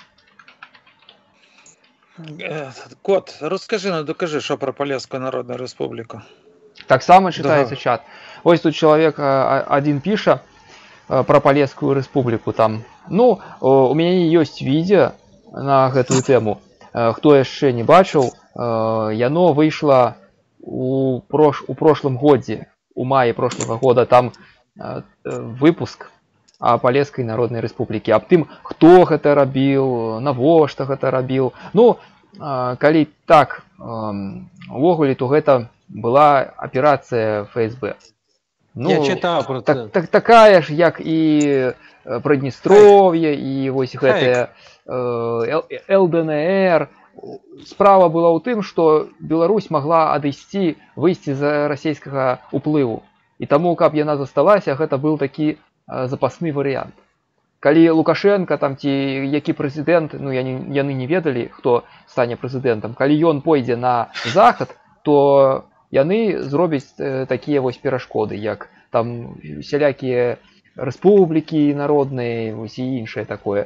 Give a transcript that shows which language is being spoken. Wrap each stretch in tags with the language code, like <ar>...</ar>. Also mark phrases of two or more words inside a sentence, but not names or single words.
<uk>Кот, розкажи, докажи, що про Полесську Народну Республіку. Так само читається чат. Ось тут чоловік один пише про Полесскую Республику. Там. У мене є відео на гэтую тему.</uk> <be>Хто яшчэ не бачыў, яно выйшло у прошлым годзе, у маі</be> <ru>прошлого года,</ru> <be>там выпуск о Полесской Народной Республике, аб тым, хто гэта рабіў, навошта гэта рабіў. Калі так, увогуле, то гэта была аперацыя ФСБ.</be> <uk>Я читав про це.</uk> <be>Такая ж, як і Придністров'я, і ось гэтая ЛДНР. Справа была ў тым, што Беларусь могла выйсці за расійскага уплыву. І таму, каб яна засталася, гэта быў такі запасны варыянт. Калі Лукашенко там ці які прэзідэнт, яны не ведалі, хто стане прэзідэнтам, калі ён пойдзе на захад, то яны зробяць такія вось перашкоды, як там сялякія рэспублікі народныя, вось і іншае такое.</be>